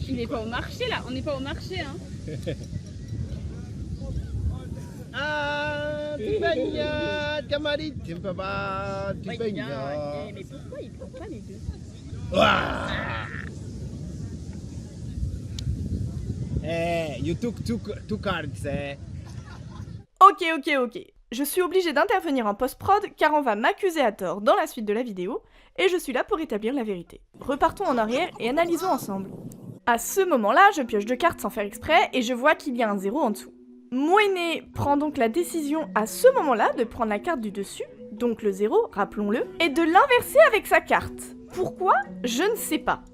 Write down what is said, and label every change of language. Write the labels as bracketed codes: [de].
[fr] Il est pas au marché là, on n'est pas au marché hein. Ah, Tibanya, Kamari, Timpaba, Tibanya. Mais pourquoi il prend pas les deux? Ah. [en] Hey, you took two cards, eh? [fr] Ok. Je suis obligée d'intervenir en post-prod car on va m'accuser à tort dans la suite de la vidéo et je suis là pour établir la vérité. Repartons en arrière et analysons ensemble. À ce moment-là, je pioche 2 cartes sans faire exprès et je vois qu'il y a un 0 en dessous. Moinet prend donc la décision à ce moment-là de prendre la carte du dessus, donc le 0, rappelons-le, et de l'inverser avec sa carte. Pourquoi? Je ne sais pas.